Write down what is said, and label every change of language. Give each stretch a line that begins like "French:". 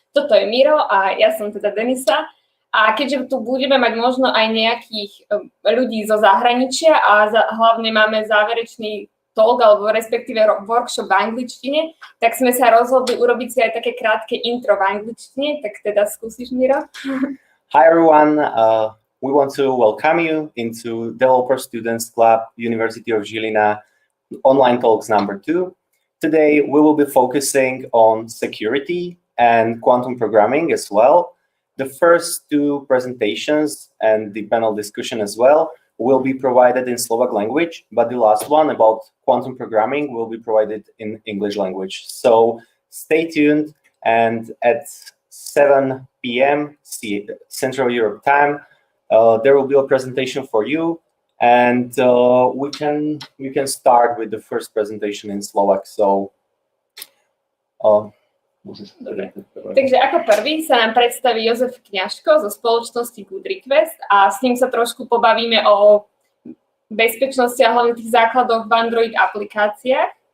Slovak: Toto je Miro a ja som teda Denisa. A keďže tu budeme mať možno aj nejakých ľudí zo zahraničia a hlavne máme záverečný talk alebo respektíve workshop v angličtine, tak sme sa rozhodli urobiť si aj také krátke intro v angličtine. Tak teda skúsiš, Miro?
English: Hi everyone, we want to welcome you into Developer Students Club, University of Žilina, online talks number 2. Today we will be focusing on security and quantum programming as well. The first 2 presentations and the panel discussion as well will be provided in Slovak language, but the last one about quantum programming will be provided in English language. So stay tuned, and at 7 p.m. Central Europe time, there will be a presentation for you, and we can start with the first presentation in Slovak. So,
Slovak: Takže ako prvý sa nám predstaví Jozef Kňažko zo spoločnosti Good Request a s ním sa trošku pobavíme o bezpečnosti a hlavne tých základoch v Android aplikáciách.